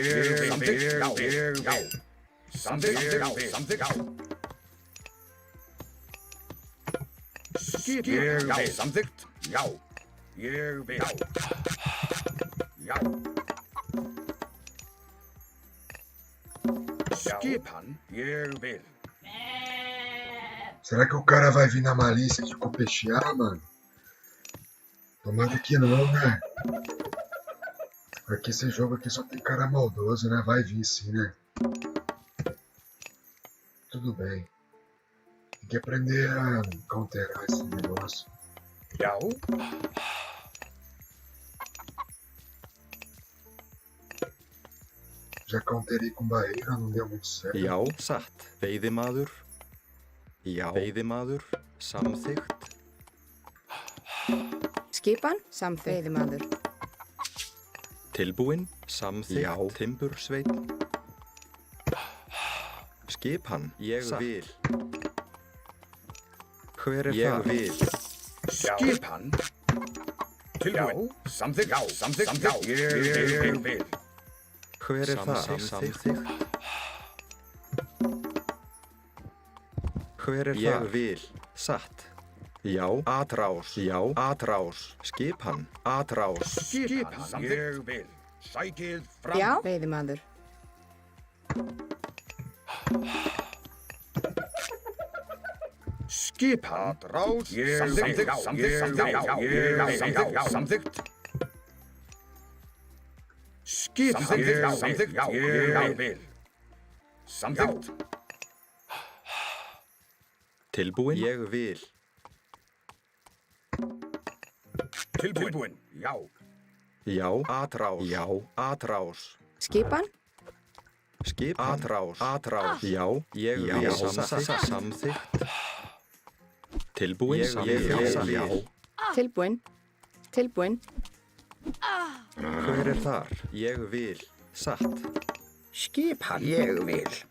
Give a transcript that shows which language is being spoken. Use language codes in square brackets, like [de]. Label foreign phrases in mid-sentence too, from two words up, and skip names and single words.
[is] Já. Samþykkt. Já. Skip. Já. Samþykkt. Já. Ég vil. Já. Skipan. Ég vil. [pt] Será que o cara vai vir na malícia de copechear, mano? Tomara que não, né? Porque esse jogo aqui só tem cara maldoso, né? Vai vir sim, né? Tudo bem. Tem que aprender a counterar esse negócio. Já. Já counterei com barreira, não deu muito certo. [is] Já. Satt. Veiðimaður? Já. Veiðimaður? Samþykkt. Skipan, samþykkt. Veiðimaður. Tilbúin? Samþykkt. Já. Timbursveinn? Skipan? Ég vil. Hver er það? Ég vil. Skipan. Tilbúin. Samþykkt. Já. Samþykkt. Ég vil. Hver er það? Samþykkt. Hver er það? Ég vil. Satt. Já. Atrás. Já. Atrás. Skipan. Atrás. Skipan. Ég vil. Sækið fram. Já, veiðimaður. Skipan. Atrás. Samþykkt. Skipan. Samþykkt. Ég vil. Samþykkt. Tilbúin? Ég vil. Tilbúin. Já. Já. Atrás. Já. Atrás. Skipan, Skipan. Atrás. Atrás. Já. Ég vil. Samþykkt. Tilbúin? Ég vil. Já. tilbúin. Tilbúin. Hver er þar? Ég vil. Satt. Skipan. Ég vil.